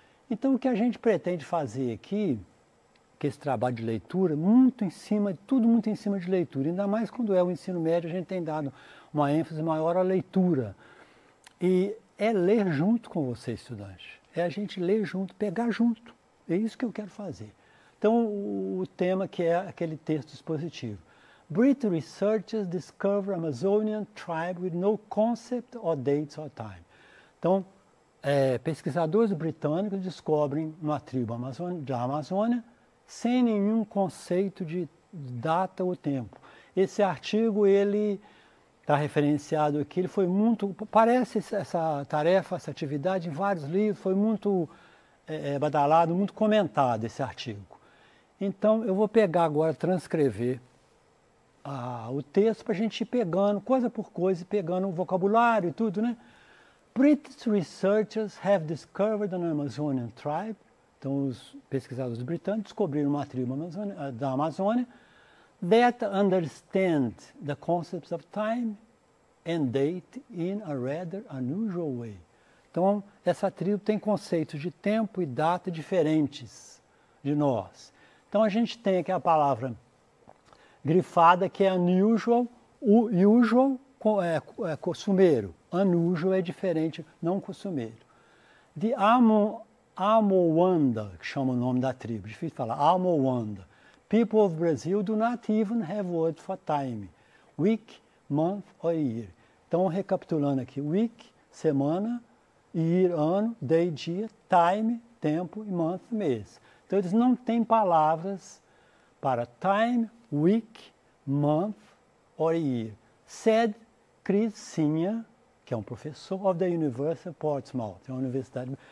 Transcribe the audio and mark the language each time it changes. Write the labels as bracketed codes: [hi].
[pt] Então o que a gente pretende fazer aqui, que esse trabalho de leitura, tudo muito em cima de leitura, ainda mais quando é o ensino médio, a gente tem dado uma ênfase maior à leitura. E é ler junto com você, estudante. É a gente ler junto, pegar junto. É isso que eu quero fazer. Então, o tema que é aquele texto expositivo. [en] British researchers discover Amazonian tribe with no concept or dates or time. [pt] Então, pesquisadores britânicos descobrem uma tribo da Amazônia sem nenhum conceito de data ou tempo. Esse artigo, ele está referenciado aqui, ele foi muito, parece essa tarefa, essa atividade em vários livros, foi muito badalado, muito comentado esse artigo. Então, eu vou pegar agora, transcrever o texto para a gente ir pegando, coisa por coisa, pegando o vocabulário e tudo, né? [en] British researchers have discovered an Amazonian tribe. [pt] Então, os pesquisadores britânicos descobriram uma tribo da Amazônia [en] that understand the concepts of time and date in a rather unusual way. [pt] Então, essa tribo tem conceitos de tempo e data diferentes de nós. Então, a gente tem aqui a palavra grifada, que é unusual. O usual é costumeiro, unusual é diferente, não costumeiro. The Amowanda, que chama o nome da tribo, difícil falar, Amowanda. [en] People of Brazil do not even have word for time. Week, month or year. [pt] Então, recapitulando aqui, week, semana, year, ano, day, dia, time, tempo e month, mês. Então, eles não têm palavras para [en] time, week, month or year. [pt] Said Crisinha, que é um professor [en] of the University of Portsmouth, [pt] é uma universidade.